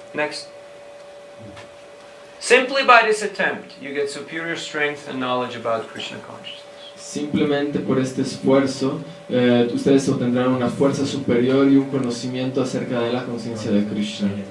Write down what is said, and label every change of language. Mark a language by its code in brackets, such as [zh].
[en] Next. Simply by this attempt, you get superior strength and knowledge about Krishna consciousness. [es] Simplemente por este esfuerzo, ustedes obtendrán una fuerza superior y un conocimiento acerca de la conciencia de Krishna.